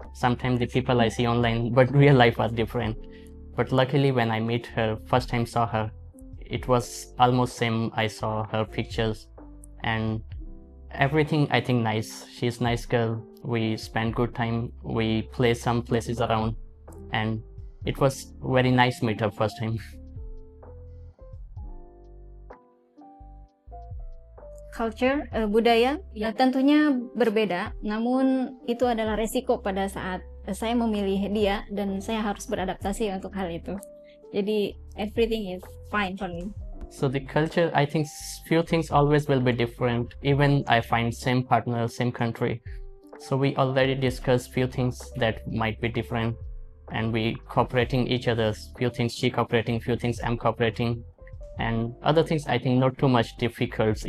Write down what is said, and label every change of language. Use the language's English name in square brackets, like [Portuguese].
[English] Sometimes the people I see online, but real life was different. But luckily, when I meet her, first time saw her, it was almost same. I saw her pictures, and everything I think nice. She's nice girl. We spent good time. We play some places around, and it was very nice meet up first time. [Indonesian] Culture, budaya, ya tentunya berbeda, namun itu adalah resiko pada saat saya memilih dia, dan saya harus beradaptasi untuk hal itu. [English] Jadi everything is fine for me. So the culture, I think few things always will be different. Even I find same partner, same country. So we already discussed few things that might be different, and we cooperating each other's. Few things she cooperating, few things I'm cooperating. And other things I think not too much difficult.